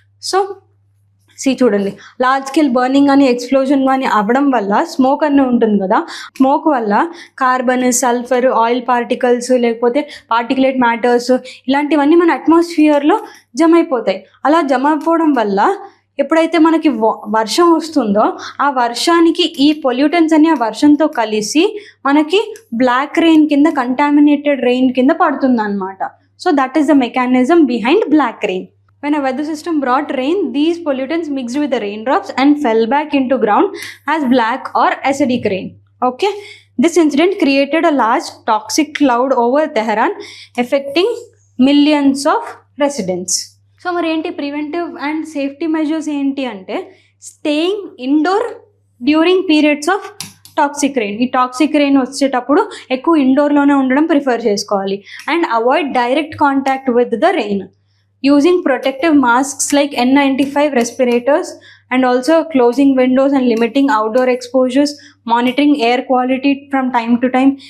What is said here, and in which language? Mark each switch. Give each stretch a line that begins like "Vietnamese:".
Telugu: So చూడండి, large scale burning కానీ explosion కానీ అవ్వడం వల్ల స్మోక్ అన్నీ ఉంటుంది కదా, స్మోక్ వల్ల కార్బన్, సల్ఫర్, ఆయిల్ పార్టికల్స్, లేకపోతే పార్టికులేట్ మ్యాటర్స్ ఇలాంటివన్నీ మన అట్మాస్ఫియర్లో జమ అయిపోతాయి. అలా జమ అయిపోవడం వల్ల ఎప్పుడైతే మనకి వర్షం వస్తుందో ఆ వర్షానికి ఈ పొల్యూటెన్స్ అని ఆ వర్షంతో కలిసి మనకి బ్లాక్ రెయిన్ కింద, కంటామినేటెడ్ రెయిన్ కింద పడుతుంది అనమాట.
English: So that is the mechanism behind black rain. When a weather system brought rain, these pollutants mixed with the raindrops and fell back into ground as black or acidic rain. Okay, this incident created a large toxic cloud over Tehran, affecting millions of residents. So
Telugu: మరి ఏంటి
English: Preventive and safety measures ఏంటి అంటే staying indoor during periods of toxic rain.
Telugu: ఈ toxic rain వచ్చేటప్పుడు ఎక్కువ ఇండోర్లోనే ఉండడం prefer చేసుకోవాలి.
English: And avoid direct contact with the rain. Using protective masks like N95 respirators and also closing windows and limiting outdoor exposures, monitoring air quality from time to time.